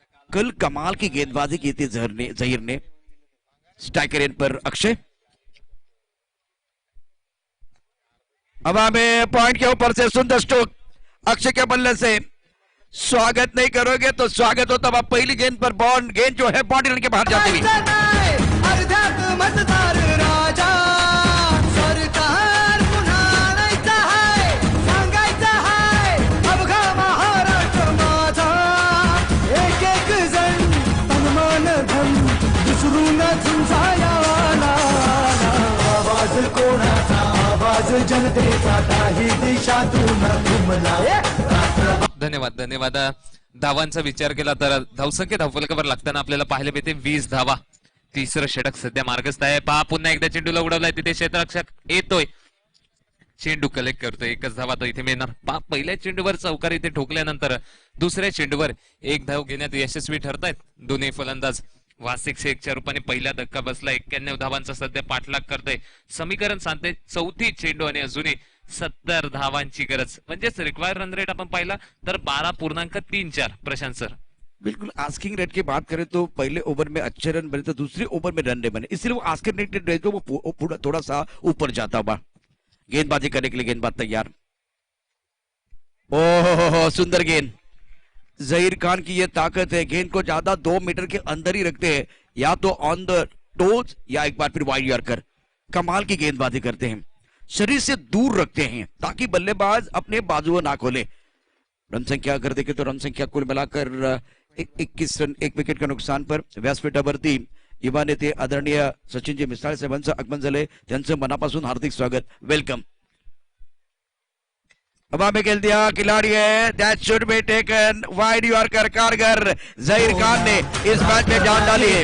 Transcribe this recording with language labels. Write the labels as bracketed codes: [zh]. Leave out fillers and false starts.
[hi] कल कमाल की गेंदबाजी की थी जहीर ने। स्ट्राइकर एंड पर अक्षय, अब हमें पॉइंट के ऊपर से सुंदर स्ट्रोक अक्षय के बल्ले से। स्वागत नहीं करोगे तो स्वागत हो, तब आप पहली गेंद पर गेंद जो है बॉडी लाइन के बाहर जाती हुई। [mr] अर्ध्यात मतदार राजा, सरकार पुन्हा आणायचा हाय, सांगायचा हाय अवघा महाराष्ट्र माझा। एक एक जण तनमन धन विसरून झुंजाया आला, आवाज कोणाचा, आवाज जनतेचा, काही दिशातून घुमला। धन्यवाद। धावांचा विचार केला तर धावसंख्या धावफलकावर लागताना आपल्याला पाहायला मिळते 20 धावा। तिसरं षटक सध्या मार्गस्थ आहे। पहा पुन्हा एकदा चेंडूला उडवलाय, तिथे क्षेत्ररक्षक येतोय, चेंडू कलेक्ट करतोय, एकच धावा तो इथे मिळणार। पहा पहिल्या चेंडूवर चौकार इथे ठोकल्यानंतर दुसऱ्या चेंडूवर एक धाव घेण्यात यशस्वी ठरतायत दोन्ही फलंदाज। वासिक शेखच्या रूपाने पहिला धक्का बसला, 91 धावांचा सध्या पाठलाग करतोय। समीकरण सांगते 4थी चेंडू आणि अजूनही 70 धावांची गरज, म्हणजेच रिक्वायर्ड रन रेट आपण पाहिला तर 12.34। प्रशांत सर, [hi] बिल्कुल आस्किंग रेट की बात करें तो पहले ओवर में अच्छे रन बने तो दूसरे ओवर में रन नहीं बने, इसलिए वो आस्किंग रेट रहे तो वो थोड़ा सा ऊपर जाता हुआ। गेंदबाजी करने के लिए गेंदबाज तैयार। ओहो सुंदर गेंद। जहीर खान की ये ताकत है, गेंद को ज्यादा 2 मीटर के अंदर ही रखते हैं, या तो ऑन द टोज या एक बार फिर वाइड यॉर्कर। कमाल की गेंदबाजी करते हैं, शरीर से दूर रखते हैं ताकि बल्लेबाज अपने बाजुओं ना खोले। रन संख्या अगर देखें तो रन संख्या कुल मिलाकर 21 रन 1 विकेट का नुकसान पर। [mr] व्यासपीठावरती युवा नेते आदरणीय सचिनजी मिसाळ साहेबांचं आगमन झालंय, त्यांचं मनापासून हार्दिक स्वागत, वेलकम। [hi] हवा में खेल दिया खिलाड़ी है, [en] that should be taken [hi] wide yorker कारगर जहीर खान ने इस मैच में जान डाली है।